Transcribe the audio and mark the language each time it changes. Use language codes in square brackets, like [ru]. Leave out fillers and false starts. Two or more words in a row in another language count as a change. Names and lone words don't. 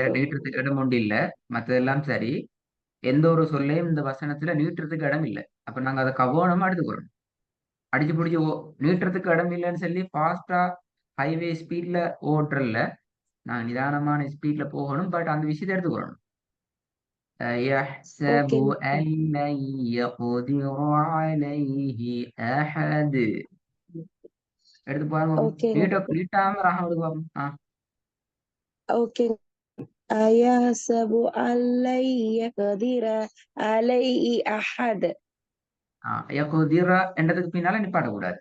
[ta] வேற நீட்டுறதுக்கு இடம் ஒன்று இல்ல. மத்ததெல்லாம் சரி. எந்த ஒரு சொல்லையும் இந்த வசனத்துல நீட்டுறதுக்கு இடம் இல்லை. அப்ப நாங்க அதை கவனமா எடுத்துக்கிறோம். அடிச்சு பிடிச்சி நீட்டுறதுக்கு இடம் இல்லைன்னு சொல்லி [en] fast highway speed [ta] ஓட்டுறல. நான் நிதானமான ஸ்பீட்ல போகணும். பட் அந்த விஷயத்தை எடுத்துக்கிறோம். [ar] يحسب [ta] ஓகேங்க [ar] أن [ta] உஸ்தாத். [ar] لن يقدر عليه أحد. [ta] எடுத்து பாருங்க. ஓகேங்க நீட்ட உஸ்தாத். நீட்டாம ராகம் எடுத்து பார்ப்போம். ஓகேங்க. [ar] أيحسب أن لن يقدر عليه أحد. [ta] யகுதிரா என்றதுக்கு பின்னால நிப்பாட்டக்கூடாது.